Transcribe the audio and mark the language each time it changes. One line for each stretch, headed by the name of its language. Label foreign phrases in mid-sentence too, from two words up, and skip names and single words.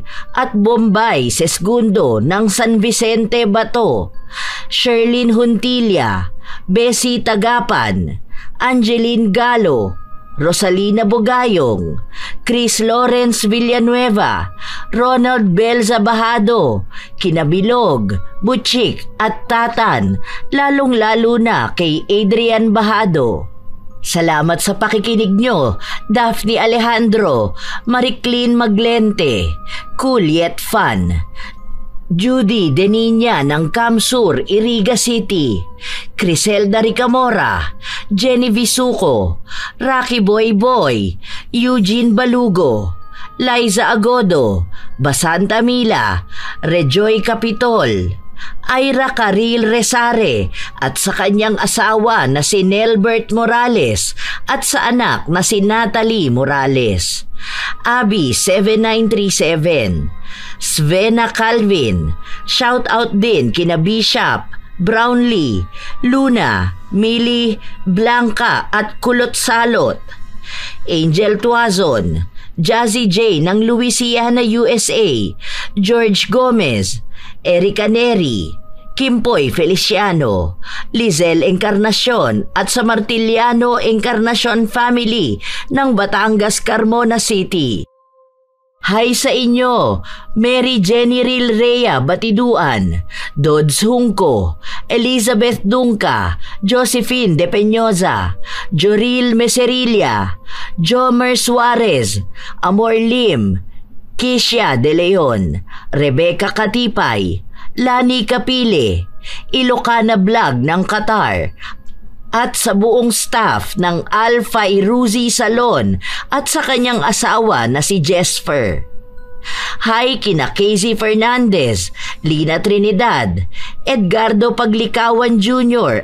Filipino: at Bombay Sesgundo ng San Vicente Bato, Sherlyn Huntilla, Bessie Tagapan, Angeline Galo, Rosalina Bogayong, Chris Lawrence Villanueva, Ronald Belza Bahado, Kinabilog, Butchik at Tatan, lalong-lalo na kay Adrian Bahado. Salamat sa pakikinig nyo, Daphne Alejandro, Mariclin Maglente, Cool Yet Fun, Judy Deninya ng Camsur, Iriga City, Criselda Ricamora, Jenny Visuco, Rocky Boy Boy, Eugene Balugo, Liza Agodo, Basanta Mila, Rejoy Capitol, Ira Caril Resare at sa kanyang asawa na si Nelbert Morales at sa anak na si Natalie Morales, Abby 7937, Svena Calvin,
English: shout out
Filipino: din kina Bishop, Brownlee, Luna, Millie, Blanca at Kulot Salot, Angel Tuazon, Jazzy J ng Louisiana, USA, George Gomez, Erica Neri, Kimpoy Feliciano, Lizelle Encarnacion at sa Martiliano Encarnacion family ng Batangas, Carmona City. Hi sa inyo, Mary Jenny Ril Rhea Batiduan, Dodds Hungko, Elizabeth Dunca, Josephine De Peñosa, Joril Meserilla, Jomer Suarez, Amor Lim, Kisha De Leon, Rebecca Katipay, Lani Kapile, Ilocana Vlog ng Qatar, at sa buong staff ng Alpha Iruzi Salon at sa kanyang asawa na si Jesper. Hi kina Casey Fernandez, Lina Trinidad, Edgardo Paglikawan Jr.